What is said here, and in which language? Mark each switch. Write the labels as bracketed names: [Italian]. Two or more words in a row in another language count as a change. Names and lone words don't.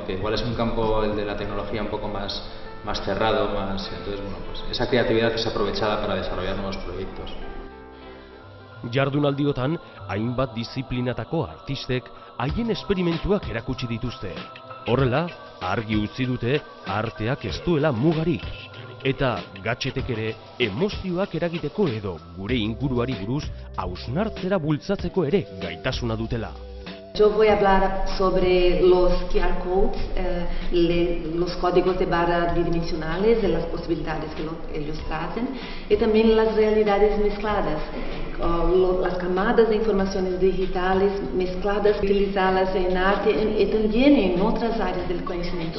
[Spanish] Que igual es un campo, el de la tecnología, un poco más cerrado, entonces pues esa creatividad es aprovechada para desarrollar nuevos proyectos. [Basque] Jardunaldiotan hainbat disiplinatako artistek haien esperimentuak erakutsi dituzte. Horrela, argi utzi dute arteak ez duela mugarik. Eta gatxetek ere emozioak eragiteko edo gure inguruari buruz hausnartzera bultzatzeko ere gaitasuna dutela. [Spanish] Yo voy a hablar sobre los [English] QR codes, [Spanish] los códigos de barra bidimensionales, de las posibilidades que ellos tratan, y también las realidades mezcladas, las camadas de informaciones digitales mezcladas, utilizarlas en arte y también en otras áreas del conocimiento.